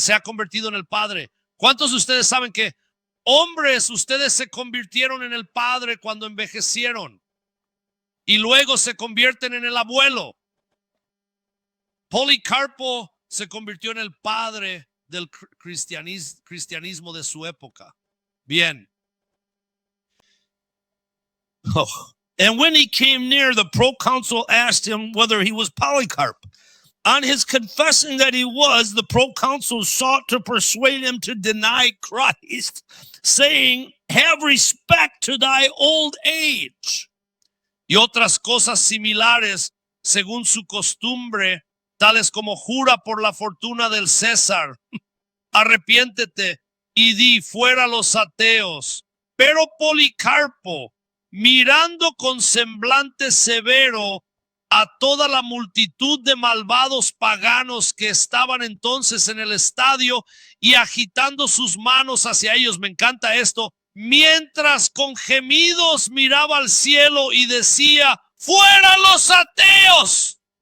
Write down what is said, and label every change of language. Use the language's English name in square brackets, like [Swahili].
[Spanish] Se ha convertido en el padre. ¿Cuántos de ustedes saben que hombres, ustedes se convirtieron en el padre cuando envejecieron y luego se convierten en el abuelo? Policarpo se convirtió en el padre del cristianismo de su época. Bien. Oh. [English] And when he came near, the proconsul asked him whether he was Polycarp. On his confessing that he was, the proconsul sought to persuade him to deny Christ, saying, "Have respect to thy old age." [Spanish] Y otras cosas similares, según su costumbre, tales como jura por la fortuna del César, arrepiéntete y di fuera los ateos. Pero Policarpo, mirando con semblante severo a toda la multitud de malvados paganos que estaban entonces en el estadio y agitando sus manos hacia ellos, me encanta esto, mientras con gemidos miraba al cielo y decía, ¡fuera los ateos!